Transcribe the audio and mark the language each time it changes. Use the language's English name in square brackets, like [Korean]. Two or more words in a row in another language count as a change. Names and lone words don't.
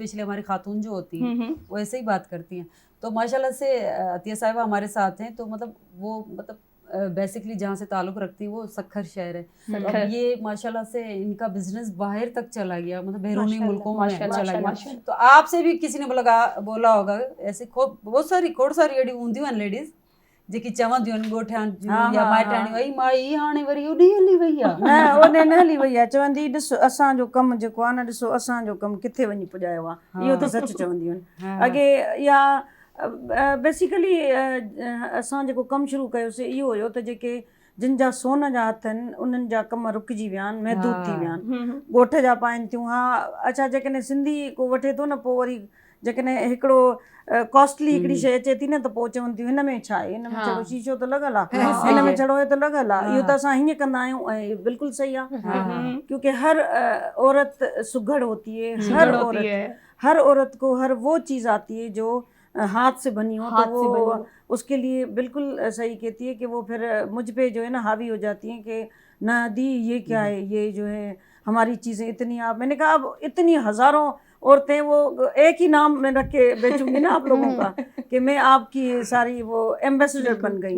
[Urdu] اسپیشلی ہماری خاتون جو ہوتی ہیں وہ ایسے ہی بات کرتی ہیں۔ تو ماشاءاللہ سے عطیہ صاحبہ ہمارے ساتھ ہیں، تو مطلب وہ مطلب بیسکلی جہاں سے تعلق رکھتی ہے وہ سکھر شہر ہے. تو اب یہ ماشاءاللہ سے ان کا بزنس باہر تک چلا گیا، مطلب بیرونی माशाल्लाह, ملکوں میں माशाल्लाह, چلا گیا. माशाल्लाह। تو آپ سے بھی کسی نے بولا ہوگا ایسے بہت ساری [Sindhi] کوڙ ساري اڙي هونديون آهن ليڊيز جيڪي چونديون آهن ڳوٺيان جون [Urdu] हाँ, या हाँ, [Sindhi] ماءٽياڻيون، اي مائي هاڻي وري هوڏي هلي وئي آهي. نه اوڏي نه هلي وئي آهي، چوندي ڏس اسانجو ڪم جيڪو آهي نه، ڏسو اسانجو ڪم ڪٿي وڃي پڄايو آهي، اهو ته سچ چونديون آهن. اڳي يا بيسڪلي اسان جيڪو ڪم شروع ڪيوسين اهو هيو ته جيڪي جن جا سون جا هٿ آهن انهن جا ڪم رڪجي ويا آهن، محدود ٿي ويا آهن، ڳوٺ جا پائن ٿيون. ها اڇا، جيڪڏهن سنڌي ڪو وٺي ٿو نه، پوءِ وري جيڪڏهن هڪڙو ڪاسٽلي هڪڙي شيءِ اچي ٿي نه ته پوءِ چون ٿيون هن ۾ ڇا آهي، هن ۾ ڇڙو شيشو ته لڳل آهي، هن ۾ ڇڙو هي ته لڳل آهي، اهو ته اسان هيئن ڪندا آهيون ۽ اهو بلڪل صحيح آهي. [Urdu] کیونکہ ہر عورت سگھڑ ہوتی ہے، ہر عورت کو ہر وہ چیز آتی ہے جو ہاتھ سے بنی ہو, हाथ तो سے بنی वो हो। اس کے لیے بالکل صحیح کہتی ہے کہ وہ پھر مجھ پہ جو ہے نا حاوی ہو جاتی ہیں کہ نا دی یہ کیا ہے، یہ جو ہے ہماری چیزیں اتنی، آپ میں نے کہا اب اتنی ہزاروں عورتیں وہ ایک ہی نام میں رکھ کے بیچوں گی نا آپ لوگوں کا کہ میں آپ کی ساری وہ ایمبیسڈر بن گئی ہوں.